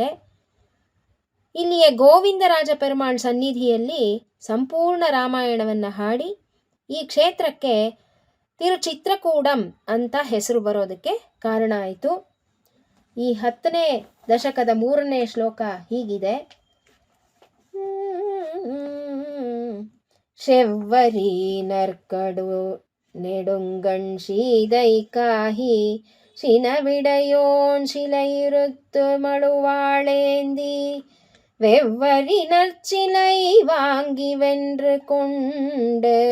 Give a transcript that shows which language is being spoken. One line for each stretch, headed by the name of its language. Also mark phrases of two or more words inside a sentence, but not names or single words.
Kannada: ಇಲ್ಲಿಯ ಗೋವಿಂದರಾಜ ಪೆರುಮಾಳ್ ಸನ್ನಿಧಿಯಲ್ಲಿ ಸಂಪೂರ್ಣ ರಾಮಾಯಣವನ್ನು ಹಾಡಿ ಈ ಕ್ಷೇತ್ರಕ್ಕೆ ತಿರುಚಿತ್ರಕೂಡಂ ಅಂತ ಹೆಸರು ಬರೋದಕ್ಕೆ ಕಾರಣ ಆಯಿತು. ಈ 10ನೇ ದಶಕದ 3ನೇ ಶ್ಲೋಕ ಹೀಗಿದೆ.
Tamil: செவ்வரி நற்கடு நெடுங்கண் சீதை காஹி சினவிடையோன் சிலையுறுத்து மழுவாளேந்தி வெவ்வரி நற்சிலை வாங்கி வென்று கொண்டு